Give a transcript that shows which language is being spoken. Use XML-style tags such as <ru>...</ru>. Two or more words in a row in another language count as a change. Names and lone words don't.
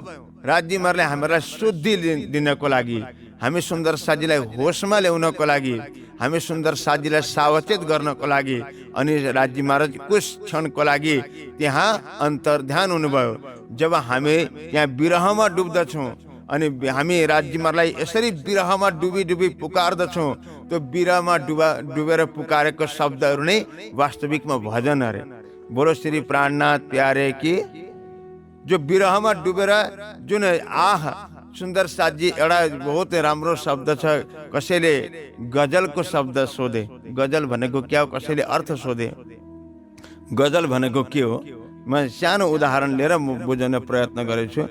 <ne>राज्य महाराजले हामीलाई शुद्धि दिनको लागि, हामी सुन्दर साथीलाई होसमा ल्याउनको लागि, हामी सुन्दर साथीलाई सावचेत गर्नको लागि अनि राज्य महाराज कुछ क्षणको लागि त्यहाँ अन्तर्ध्यान हुनुभयो। जब हामी त्यहाँ विरहमा डुब्दछौँ अनि हामी राज्य महाराजलाई यसरी विरहमा डुबी डुबी पुकार्दछौँ, त्यो विरहमा डुबेर पुकारेको शब्दहरू नै वास्तविकमा भजन अरे।</ne> <hi>बोलो श्री प्राणनाथ प्यारे की।</hi> <ne>जो विरहमा डुबेर जुन आह सुन्दर साथी एउटा बहुत राम्रो शब्द छ। कसैले गजलको शब्द सोधे, गजल भनेको क्या हो? कसैले अर्थ सोधे गजल भनेको के हो? म सानो उदाहरण लिएर म बुझ्न प्रयत्न गरेको छु।</ne>